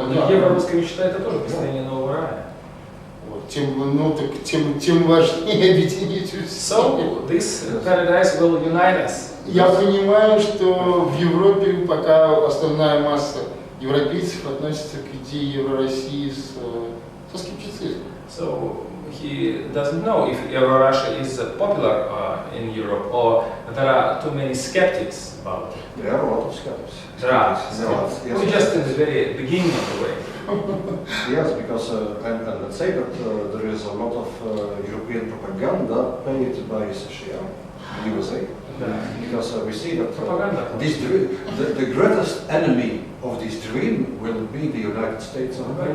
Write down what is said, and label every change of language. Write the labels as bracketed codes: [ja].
[ru] Евро-русская мечта — это тоже построение нового рая. Тем важнее объединить усилия. [en] So this paradise will unite us. [ru] Я понимаю, что в Европе пока основная масса европейцев относится к идее Евро-России со скептицизмом. [en] So he doesn't know if Euro-Russia is popular in Europe or there are too many skeptics about it. There are a lot of skeptics. There are. Yes. We're just in the very beginning of the way. Yes, because and let's say that there is a lot of European propaganda paid by США, USA, because we see that this the greatest enemy of this dream will be the United States of America.